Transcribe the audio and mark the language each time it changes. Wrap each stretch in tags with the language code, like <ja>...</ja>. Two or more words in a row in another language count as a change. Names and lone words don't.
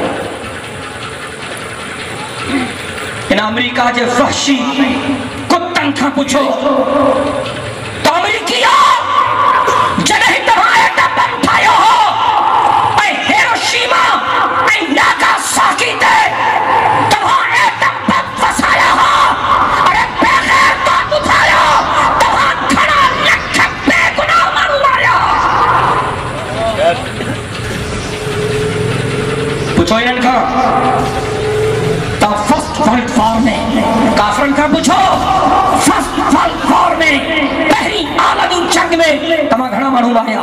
<sd>इन अमेरिका जे वहशी कुतनि खां पुछो त अमेरिकिया जॾहिं तव्हां एटम बम ठाहियो हो ऐं हिरोशिमा ऐं नागासाकी ते तव्हां एटम बम वसाया हो, अरे बग़ैर तो ॿुधायो तव्हां घणा लख बेगुनाह माण्हू मारिया। पुछो इन्हनि खां त</sd> <en>First World War</en> <sd>में काफ़िरनि खां पुछो</sd> <en>First World War</en> <sd>में पहिरीं आलमी जंग में तव्हां घणा माण्हू मारिया।</sd>